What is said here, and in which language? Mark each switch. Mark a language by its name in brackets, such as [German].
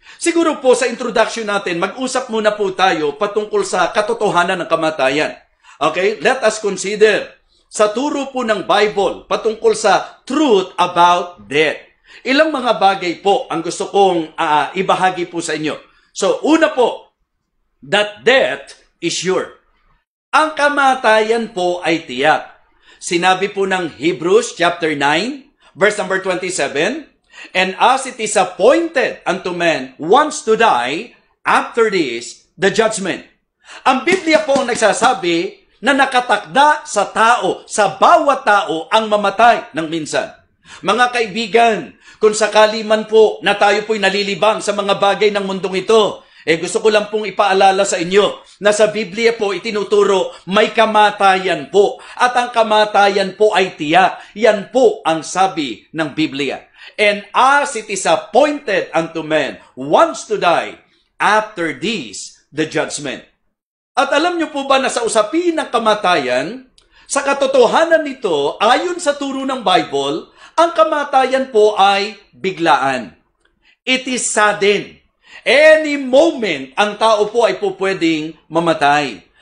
[Filipino] Siguro po sa introduction natin, mag-usap muna po tayo patungkol sa katotohanan ng kamatayan. Okay? [English] Let us consider [Filipino] sa turo po ng Bible patungkol sa [English] truth about death. [Filipino] Ilang mga bagay po ang gusto kong ibahagi po sa inyo. [English] So, [Filipino] una po, [English] that death is sure. [Filipino] Ang kamatayan po ay tiyak. Sinabi po ng [English] Hebrews chapter 9, verse number 27, And as it is appointed unto man once to die, after this, the judgment. [Filipino] Ang Biblia po ang nagsasabi na nakatakda sa tao, sa bawat tao ang mamatay ng minsan. Mga kaibigan, kung sakali man po na tayo po'y nalilibang sa mga bagay ng mundong ito, gusto ko lang pong ipaalala sa inyo na sa Biblia po itinuturo may kamatayan po. At ang kamatayan po ay tiyak. Yan po ang sabi ng Biblia. [English] And as it is appointed unto man once to die, after this, the judgment. [Filipino] At alam niyo po ba na sa usapin ng kamatayan, sa katotohanan nito, ayon sa turo ng Bible, ang kamatayan po ay biglaan. [English] It is sudden. Any moment, [Filipino] ang tao po ay po pwedeng mamatay.